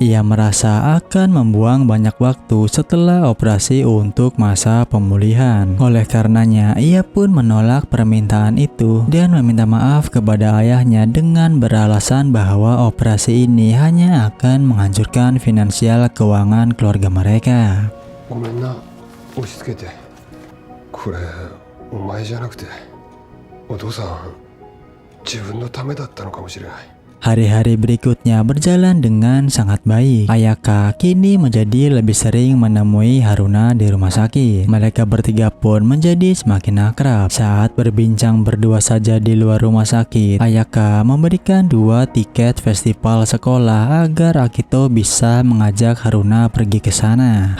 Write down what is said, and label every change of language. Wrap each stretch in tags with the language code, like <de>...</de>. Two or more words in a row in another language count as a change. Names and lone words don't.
<id>Ia merasa akan membuang banyak waktu setelah operasi untuk masa pemulihan. Oleh karenanya, ia pun menolak permintaan itu dan meminta maaf kepada ayahnya dengan beralasan bahwa operasi ini hanya akan menghancurkan finansial keuangan keluarga mereka.</id> <ja>ごめんな、押し付けて。これお前じゃなくてお父さん自分のためだったのかもしれない。</ja> <id>Hari-hari berikutnya berjalan dengan sangat baik. Ayaka kini menjadi lebih sering menemui Haruna di rumah sakit. Mereka bertiga pun menjadi semakin akrab. Saat berbincang berdua saja di luar rumah sakit, Ayaka memberikan 2 tiket festival sekolah agar Akito bisa mengajak Haruna pergi ke sana.</id>